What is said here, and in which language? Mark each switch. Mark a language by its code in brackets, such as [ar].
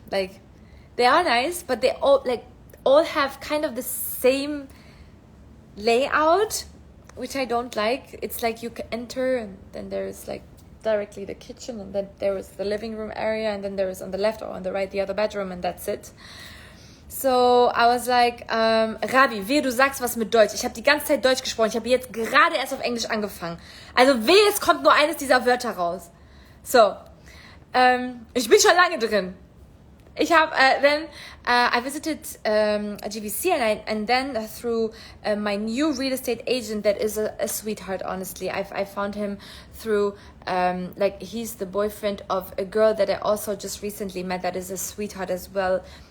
[en] Like, they are nice, but they all have kind of the same layout, which I don't like. It's like you can enter, and then there's like directly the kitchen, and then there is the living room area, and then there is on the left or on the right the other bedroom, and that's it. [de] So I was like, Rabi, wehe, du sagst was mit Deutsch. Ich habe die ganze Zeit Deutsch gesprochen. Ich habe jetzt gerade erst auf Englisch angefangen. Also wehe, es kommt nur eines dieser Wörter raus. So, ich bin schon lange drin. Ich habe [en] I visited GVC, and then through my new real estate agent that is a sweetheart, honestly. I found him through like, he's the boyfriend of a girl that I also just recently met that is a sweetheart as well.